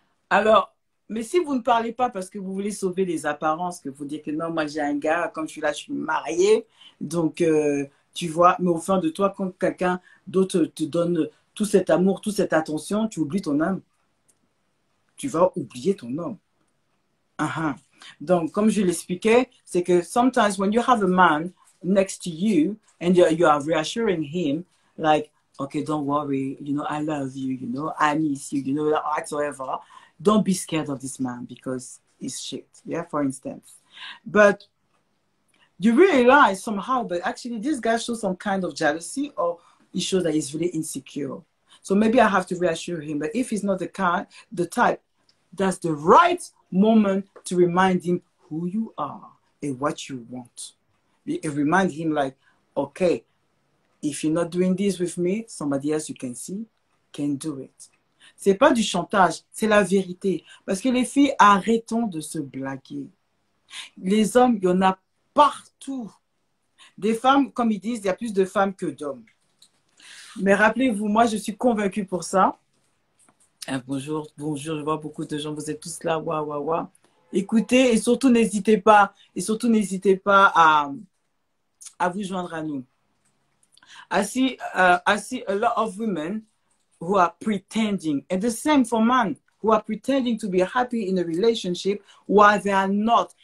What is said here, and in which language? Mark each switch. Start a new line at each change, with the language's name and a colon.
French: Alors, mais si vous ne parlez pas parce que vous voulez sauver les apparences, que vous dites que non, moi j'ai un gars, comme je suis là, je suis mariée, donc tu vois, mais au fond de toi, quand quelqu'un d'autre te donne tout cet amour, toute cette attention, tu oublies ton âme. Tu vas oublier ton homme. Donc, comme je l'expliquais, c'est que
English: sometimes when you have a man next to you and you are reassuring him, like, okay, don't worry, you know, I love you, you know, I miss you, you know, whatsoever. Don't be scared of this man because he's shit, yeah, for instance. But you realize somehow that actually this guy shows some kind of jealousy or he shows that he's really insecure. So maybe I have to reassure him. But if he's not the type, that's the right moment to remind him who you are and what you want. And remind him like, okay, if you're not doing this with me, somebody else you can see can do it.
French: C'est pas du chantage, c'est la vérité. Parce que les filles, arrêtons de se blaguer. Les hommes, il y en a partout. Des femmes, comme ils disent, il y a plus de femmes que d'hommes. Mais rappelez-vous, moi, je suis convaincue pour ça. Bonjour, bonjour, je vois beaucoup de gens, vous êtes tous là, waouh, waouh, waouh. Écoutez et surtout n'hésitez pas, à vous joindre à nous.
English: I see a lot of women who are pretending, and the same for men who are pretending to be happy in a relationship while they are not.